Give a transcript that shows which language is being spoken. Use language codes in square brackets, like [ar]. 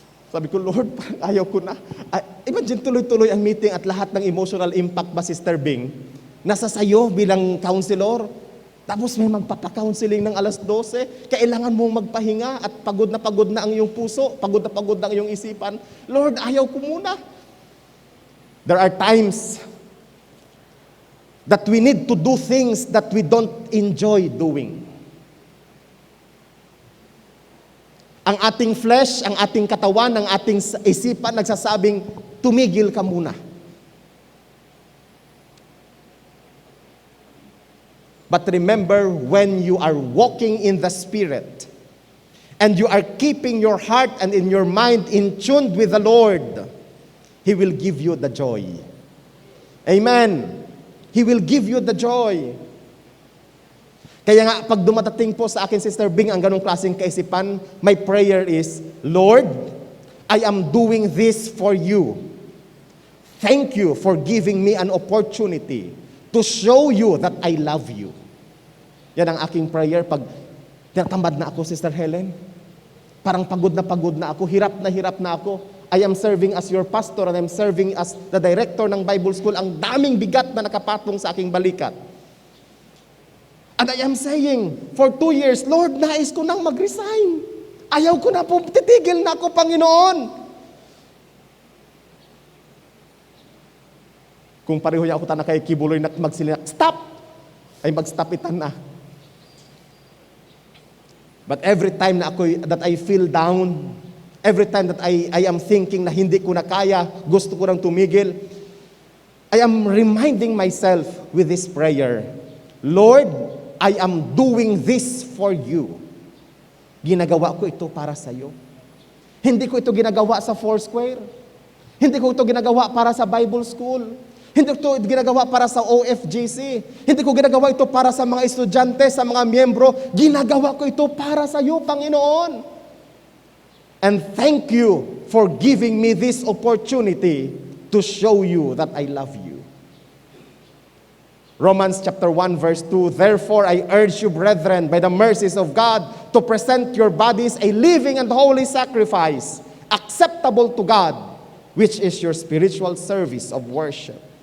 [tl] Sabi ko, Lord, ayaw ko na. Imagine tuloy-tuloy ang meeting at lahat ng emotional impact ba, Sister Bing, nasa sayo bilang counselor. Tapos may magpapa-counseling ng alas 12. Kailangan mong magpahinga at pagod na ang iyong puso, pagod na ang iyong isipan. Lord, ayaw ko muna. [en] There are times that we need to do things that we don't enjoy doing. [tl] Ang ating flesh, ang ating katawan, ang ating isipan nagsasabing, tumigil ka muna. [en] But remember, when you are walking in the Spirit, and you are keeping your heart and in your mind in tune with the Lord, He will give you the joy. Amen. He will give you the joy. [tl] Kaya nga, pag dumatating po sa akin, [en] Sister Bing, [tl] ang ganong klaseng kaisipan, [en] my prayer is, Lord, I am doing this for you. Thank you for giving me an opportunity to show you that I love you. [tl] Yan ang aking prayer pag tinatamad na ako, Sister Helen. Parang pagod na ako, hirap na ako. [en] I am serving as your pastor and I'm serving as the director ng Bible School. [tl] Ang daming bigat na nakapatong sa aking balikat. [en] And I am saying, for 2 years, Lord, [tl] nais ko nang mag-resign. Ayaw ko na po, titigil na ako, Panginoon. Kung pareho ako ta na kay kibuloy na magsilina, stop! Ay mag-stop itan na. [en] But every time that I feel down, every time that I am thinking [tl] na hindi ko na kaya, gusto ko nang tumigil, [en] I am reminding myself with this prayer, Lord, I am doing this for you. [tl] Ginagawa ko ito para sa iyo. Hindi ko ito ginagawa sa Foursquare. Hindi ko ito ginagawa para sa Bible School. Hindi ko ito ginagawa para sa OFGC. Hindi ko ginagawa ito para sa mga estudyante, sa mga miyembro. Ginagawa ko ito para sa iyo, Panginoon. [en] And thank you for giving me this opportunity to show you that I love you. Romans chapter 1 verse 2, therefore I urge you, brethren, by the mercies of God, to present your bodies a living and holy sacrifice, acceptable to God, which is your spiritual service of worship.